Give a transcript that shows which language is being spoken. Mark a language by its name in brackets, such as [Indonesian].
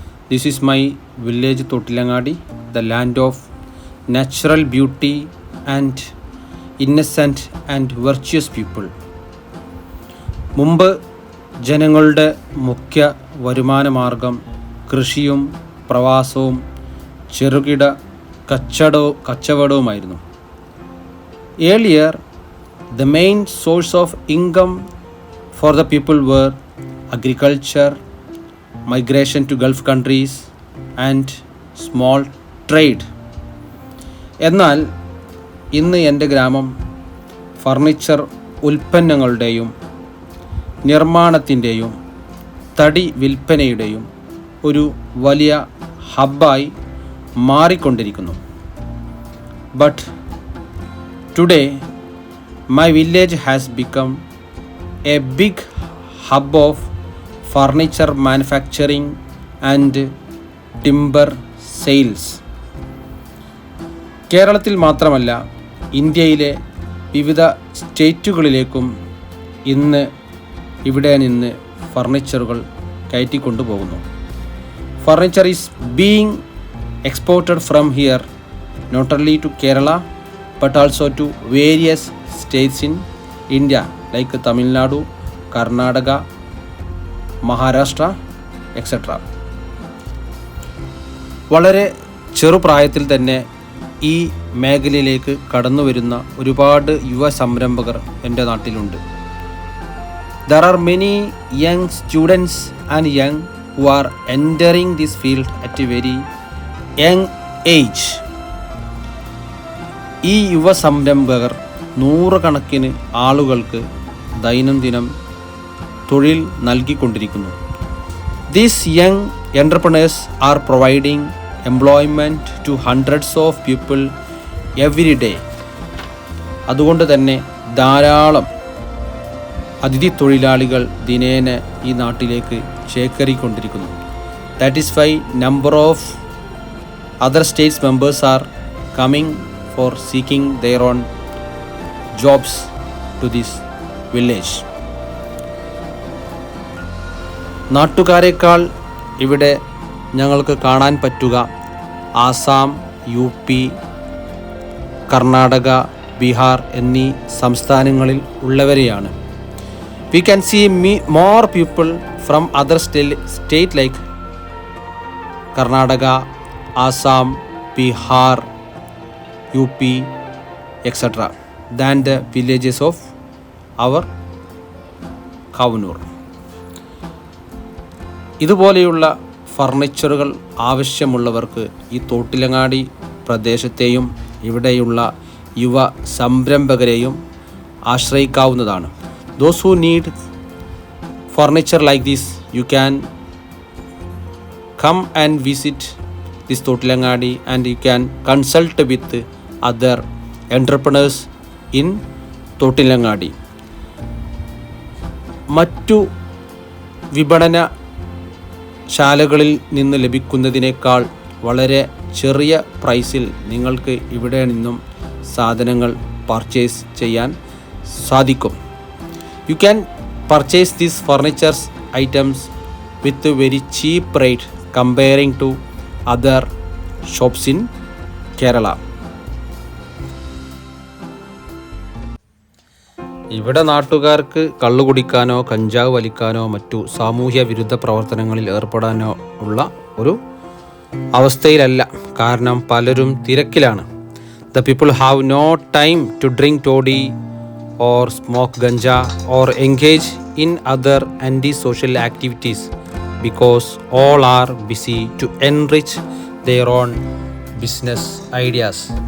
[English] This is my village Thottilangadi, the land of natural beauty and innocent and virtuous people. [Malayalam] മുമ്പ് ജനങ്ങളുടെ മുഖ്യ വരുമാന മാർഗം കൃഷിയും പ്രവാസവും ചെറുകിട കച്ചവടവുമായിരുന്നു. [English] Earlier, the main source of income for the people were agriculture, migration to Gulf countries and small trade. [Malayalam] എന്നാൽ ഇന്ന് എൻ്റെ ഗ്രാമം ഫർണിച്ചർ ഉൽപ്പന്നങ്ങളുടെയും നിർമ്മാണത്തിൻ്റെയും തടി വിൽപ്പനയുടെയും ഒരു വലിയ ഹബ്ബായി മാറിക്കൊണ്ടിരിക്കുന്നു. [English] But today, my village has become a big hub of furniture manufacturing and timber sales. [Malayalam] കേരളത്തിൽ മാത്രമല്ല, ഇന്ത്യയിലെ വിവിധ സ്റ്റേറ്റുകളിലേക്കും ഇന്ന് ഇവിടെ നിന്ന് ഫർണിച്ചറുകൾ കയറ്റിക്കൊണ്ടുപോകുന്നു. [English] Furniture is being exported from here not only to Kerala but also to various states in India like Tamil Nadu, Karnataka, Maharashtra, etc. [Malayalam] വളരെ ചെറുപ്രായത്തിൽ തന്നെ ഈ മേഖലയിലേക്ക് കടന്നു വരുന്ന ഒരുപാട് യുവ സംരംഭകർ എൻ്റെ നാട്ടിലുണ്ട്. [English] There are many young students and young who are entering this field at a very young age. [Malayalam] ഈ യുവ സംരംഭകർ നൂറുകണക്കിന് ആളുകൾക്ക് ദൈനംദിനം തൊഴിൽ നൽകിക്കൊണ്ടിരിക്കുന്നു. [English] These young entrepreneurs are providing employment to hundreds of people every day. [Malayalam] അതുകൊണ്ട് തന്നെ ധാരാളം അതിഥി തൊഴിലാളികൾ ദിനേന ഈ നാട്ടിലേക്ക് ചേക്കേറിക്കൊണ്ടിരിക്കുന്നു. [English] That is why number of other states members are coming for seeking their own jobs to this village. [Malayalam] നാട്ടുകാരെക്കാൾ ഇവിടെ ഞങ്ങൾക്ക് കാണാൻ പറ്റുക ആസാം, UP, കർണാടക, ബീഹാർ എന്നീ സംസ്ഥാനങ്ങളിൽ ഉള്ളവരെയാണ്. [English] We can see more people from other state like Karnataka, Assam, Bihar, UP, etc. than the villages of our Kavanur. [Malayalam] ഇതുപോലെയുള്ള ഫർണിച്ചറുകൾ ആവശ്യമുള്ളവർക്ക് ഈ തോട്ടിലങ്ങാടി പ്രദേശത്തെയും ഇവിടെയുള്ള യുവ സംരംഭകരെയും ആശ്രയിക്കാവുന്നതാണ്. [English] Those who need furniture like this, you can come and visit this Totilangadi and you can consult with other entrepreneurs in Totilangadi. [Malayalam] മറ്റു വിപണന ശാലകളിൽ നിന്ന് ലഭിക്കുന്നതിനേക്കാൾ വളരെ ചെറിയ പ്രൈസിൽ നിങ്ങൾക്ക് ഇവിടെ നിന്നും സാധനങ്ങൾ പർച്ചേസ് ചെയ്യാൻ സാധിക്കും. [English] You can purchase these furniture items with a very cheap rate comparing to other shops in Kerala. [Malayalam] ഇവിടെ നാട്ടുകാർക്ക് കള്ളു കുടിക്കാനോ കഞ്ചാവ് വലിക്കാനോ മറ്റു സാമൂഹ്യ വിരുദ്ധ പ്രവർത്തനങ്ങളിൽ ഏർപ്പെടാനോ ഉള്ള ഒരു അവസ്ഥയിലല്ല. കാരണം പലരും തിരക്കിലാണ്. [English] The people have no time to drink toddy or smoke ganja or engage in other anti-social activities because all are busy to enrich their own business ideas.